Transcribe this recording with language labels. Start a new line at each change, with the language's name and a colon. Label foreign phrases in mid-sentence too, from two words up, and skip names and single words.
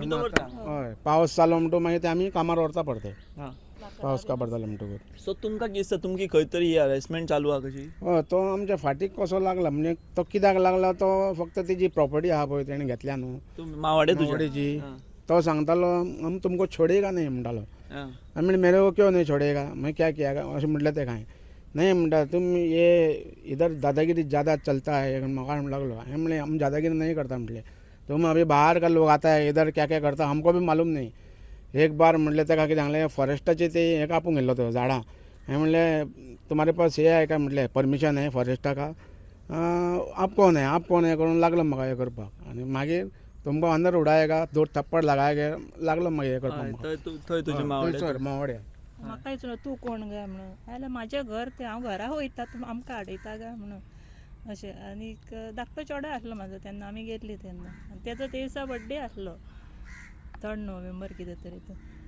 Konkani: हय, पावस जालो म्हणटूच मागीर ते आमी कामार व्हरता परते. पावस काबार जाले म्हणटकूच. सो तुमकां कितें दिसता तुमची खंय तरी ही हॅरेसमेंट चालू आहा कशी? हय, तो आमच्या फाटीक कसो लागला म्हणजे तो कित्याक लागला, तो फक्त तेजी प्रॉपर्टी आहा पळय तेणें घेतल्या न्हू मावाडे तुझ्या मावडेची, तो सांगतालो
Hindi: हम तुमको छोडेगा नहीं
Konkani: म्हणटालो. हां. आमी म्हणलें
Hindi: मेरे को क्यों नहीं छोडेगा, मैं क्या किया
Konkani: अशें म्हटलें ते काय
Hindi: नहीं म्हणटा तुम ये इधर दादागिरी ज़्यादा चलता है
Konkani: म्हाका म्हणूंक लागलो. हांवें म्हणलें
Hindi: हम दादागिरी नहीं करता म्हटलें, तुम अभी बाहर का लोग आता है इधर क्या क्या करता हमको भी मालूम नहीं.
Konkani: एक बार म्हटलें तेका कितें सांगलें फॉरेस्टाचे ते हे कापूंक गेल्लो तो झाडां. हांवें म्हणलें
Hindi: तुम्हारे पास
Konkani: हे आहे का म्हटलें परमिशन आहे फॉरेस्टा का,
Hindi: आप कौन है
Konkani: करून लागलो म्हाका हे करपाक. आनी मागीर
Hindi: तुमको अंदर उडायेगा दो थप्पड लगायगा
Konkani: लागलो मागीर हे करपाक म्हाका. थंय तुजे मावाडे. थंयसर मावड्या. म्हाका विचारलो तूं कोण गे म्हणून. हायल्या म्हाजें घर तें हांव घरा वयता तूं आमकां आडयता गे म्हणून अशें. आनीक धाकटो चेडो आसलो म्हाजो तेन्ना आमी गेल्लीं तेन्ना, आनी तेजो ते दिसा बड्डे आसलो 3 नोव्हेंबर कितें तरी तो.